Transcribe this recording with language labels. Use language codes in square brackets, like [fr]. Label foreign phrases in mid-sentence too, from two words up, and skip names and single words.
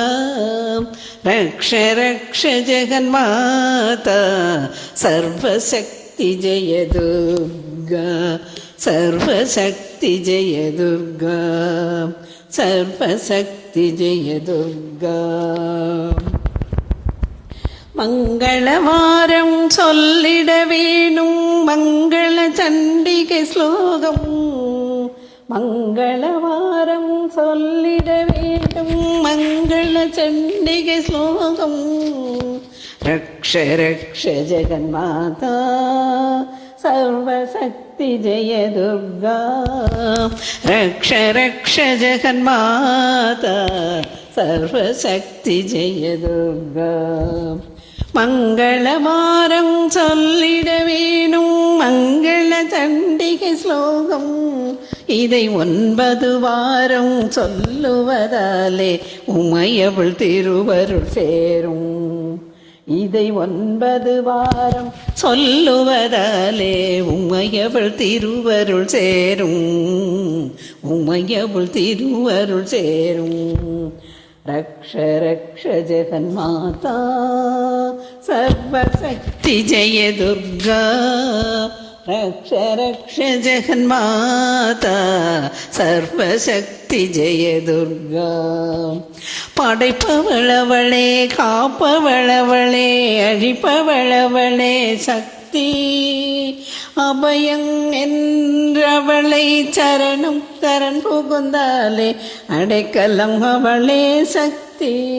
[sa] रक्ष रक्ष जगन्माता सर्वशक्ति जय दुर्गा। सर्वशक्ति जय दुर्गा। सर्वशक्ति जय दुर्गा। [ta] மங்களவாரம் சொல்லிட வேணும் மங்கள சண்டிகை ஸ்லோகம். மங்களவாரம் சொல்லிட வேண்டும் மங்கள சண்டிகை ஸ்லோகம். [sa] रक्ष रक्ष जगन्माता सर्वशक्ति जय दुर्गा। रक्ष रक्ष जगन्माता सर्वशक्ति जय दुर्गा। [ta] மங்களவாரம் சொல்லிட வேணும் மங்கள சண்டிகை ஸ்லோகம். இதை 9 வாரம் சொல்லுவதாலே உமையவள் திருவருள் சேரும். இதை 9 வாரம் சொல்லுவதாலே உமையவள் திருவருள் சேரும். உமையவள் திருவருள் சேரும். [sa] रक्ष रक्ष जगन्माता सर्वशक्ति जय दुर्गा। रक्ष रक्ष जगन्माता सर्वशक्ति जय दुर्गा। [ta] படைப்பவளவளே காப்பவளவளே அழிப்பவளவளே சக்தி. அபயம் என்றவளை சரணம் சரண் புகுந்தாலே அடைக்கலம் அவளே சக்தி.